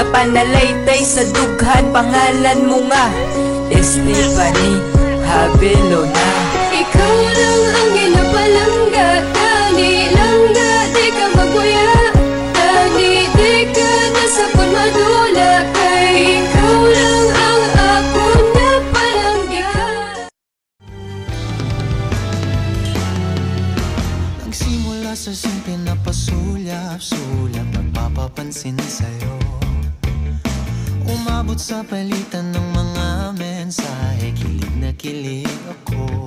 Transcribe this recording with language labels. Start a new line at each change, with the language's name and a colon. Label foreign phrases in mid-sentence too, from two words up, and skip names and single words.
Hiligaynon: Kapanalaytay sa dughan, pangalan mo nga Estefany Habelona. Ikaw lang ang ginapalangga, tani langga, di ka magwaya, tani di ka nasapon madula, kay ikaw lang ang ako na palangga.
Filipino: Nagsimula sa simple na pasulyap-sulyap, nagpapapansin sa'yo. Umabot sa palitan ng mga mensahe, kilig na kilig ako.